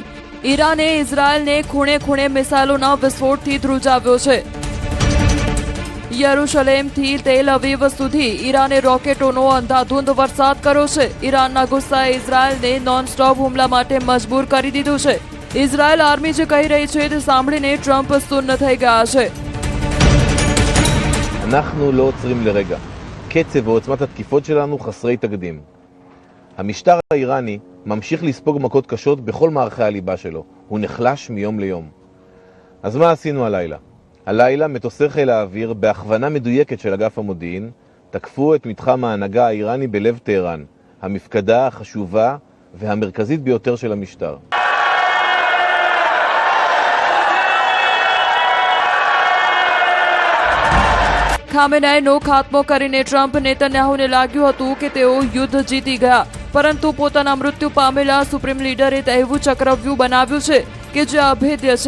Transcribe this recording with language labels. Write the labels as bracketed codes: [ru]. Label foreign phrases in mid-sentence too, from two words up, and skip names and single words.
[gu] ઈરાને ઇઝરાયલને ખૂણે ખૂણે મિસાઇલોના વિસ્ફોટથી ધ્રુજાવ્યો છે. યરુશલેમથી તેલ અવીવ સુધી ઈરાને રોકેટોનો અંધાધૂંધ વરસાદ કર્યો છે. ઈરાનના ગુસ્સાએ ઇઝરાયલને નોનસ્ટોપ હુમલા માટે મજબૂર કરી દીધું છે. ઇઝરાયલ આર્મી જે કહી રહી છે તે સાંભળીને ટ્રમ્પ સુન્ન થઈ ગયા છે. [he] אנחנו לא עוצרים לרגע. קצב ועוצמת התקיפות שלנו חסרי תקדים. המשטר האיראני ממשיך לספוג מכות קשות בכל מערכי הליבה שלו. הוא נחלש מיום ליום. אז מה עשינו הלילה? הלילה מטוסי חיל האוויר, בהכוונה מדויקת של אגף המודיעין, תקפו את מתחם ההנהגה האיראני בלב טהרן, המפקדה החשובה והמרכזית ביותר של המשטר. [gu] ખામેનાઈનો ખાત્મો કરીને ટ્રમ્પ નેતન્યાહુને લાગ્યું હતું કે તેઓ યુદ્ધ જીતી ગયા, પરંતુ પોતાના મૃત્યુ પામેલા [en] supreme leader [gu] એવું ચક્રવ્યૂહ બનાવ્યું છે કે જે અભેદ્ય છે.